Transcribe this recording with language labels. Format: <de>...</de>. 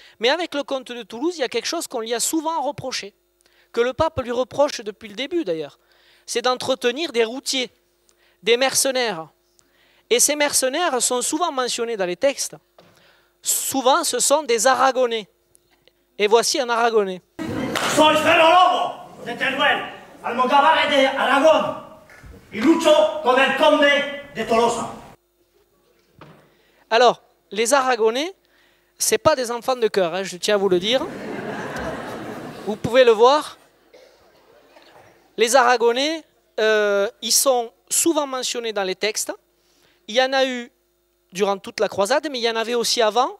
<fr>Mais avec le comte de Toulouse, il y a quelque chose qu'on lui a souvent reproché, que le pape lui reproche depuis le début d'ailleurs, c'est d'entretenir des routiers, des mercenaires. Et ces mercenaires sont souvent mentionnés dans les textes. Souvent, ce sont des Aragonais. Et voici un Aragonais.</fr> <es>Soy Felo Lobo de Teruel, almogávar de Aragón, y lucho con el conde de Tolosa.</es> <fr>Alors, les Aragonais, ce n'est pas des enfants de cœur, hein, je tiens à vous le dire. Vous pouvez le voir. Les Aragonais, ils sont souvent mentionnés dans les textes. Il y en a eu durant toute la croisade, mais il y en avait aussi avant.</fr>